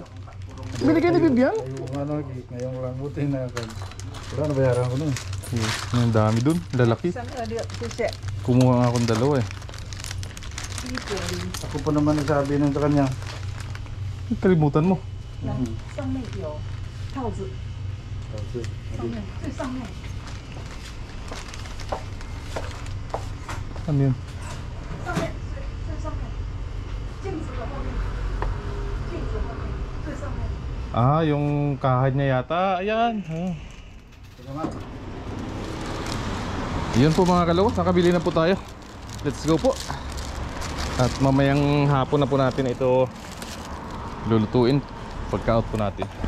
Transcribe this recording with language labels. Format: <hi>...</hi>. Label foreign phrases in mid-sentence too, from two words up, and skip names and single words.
<tl>Binigay ni Bibian? Yung ano, ngayong lang buti na kan. Wala na bayaran ko nun. Yes, ang dami dun, lalaki.</tl> <zh>326，谢谢。</zh> <tl>Kumuha nga akong dalawa eh. 190， Ako pa naman nagsabi nun sa kanya. Kalimutan mo.</tl> <zh>上面有套子，上面最上面。</zh> <tl>Ano yun?</tl> <zh>上面最上面，镜子的后面，镜子后面最上面。</zh> <tl>Ah, yung kahad niya yata. Ayan. Ah. Yun po mga kaloko, nakabili na po tayo.</tl> <en>Let's go po.</en> <tl>At mamayang hapon na po natin ito lulutuin pagka-out po natin.</tl>